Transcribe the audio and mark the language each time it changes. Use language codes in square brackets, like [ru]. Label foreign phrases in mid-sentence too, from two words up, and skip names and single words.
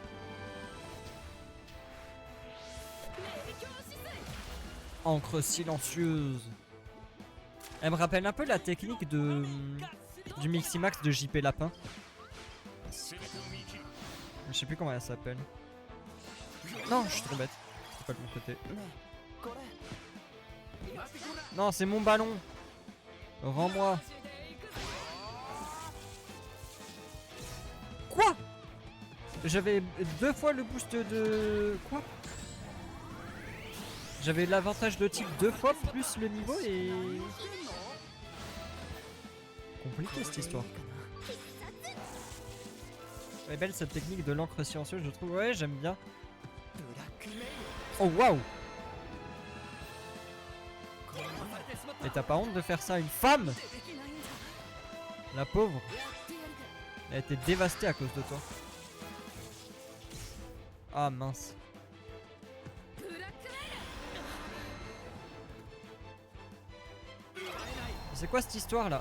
[fr] Encre silencieuse. Elle me rappelle un peu la technique de du Miximax de JP Lapin. Je sais plus comment elle s'appelle. Non, je suis trop bête. C'est pas de mon côté. [ja] ねえ、これ。 [fr] Non, c'est mon ballon. Rends-moi. Quoi? J'avais 2 fois le boost de... Quoi? J'avais l'avantage de type 2 fois plus le niveau et... Compliqué cette histoire. Elle est belle cette technique de l'encre silencieuse, je trouve. Ouais, j'aime bien. [ja] ブラックメイル。 [fr] Oh waouh! Et t'as pas honte de faire ça à une femme? La pauvre. Elle a été dévastée à cause de toi. Ah mince. C'est quoi cette histoire là?